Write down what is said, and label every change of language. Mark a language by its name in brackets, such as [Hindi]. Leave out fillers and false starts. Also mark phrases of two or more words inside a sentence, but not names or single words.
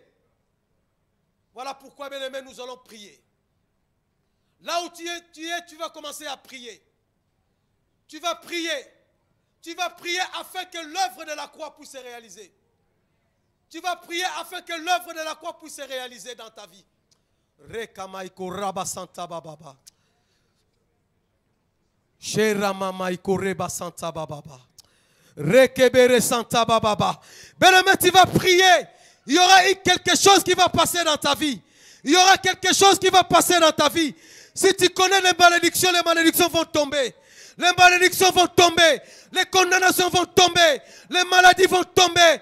[French] Voilà pourquoi, bien aimé, nous allons prier. Là où tu es, tu vas commencer à prier. Tu vas prier. Tu vas prier afin que l'œuvre de la croix puisse se réaliser. Tu vas prier afin que l'œuvre de la croix puisse se réaliser dans ta vie. Rekamaiko rabasanta bababa. Sheramamaiko rebasanta bababa. Rekebere santa bababa. Bien-aimé, tu vas prier. Il y aura quelque chose qui va passer dans ta vie. Il y aura quelque chose qui va passer dans ta vie. Si tu connais les malédictions vont tomber. Les malédictions vont tomber. Les condamnations vont tomber. Les maladies vont tomber.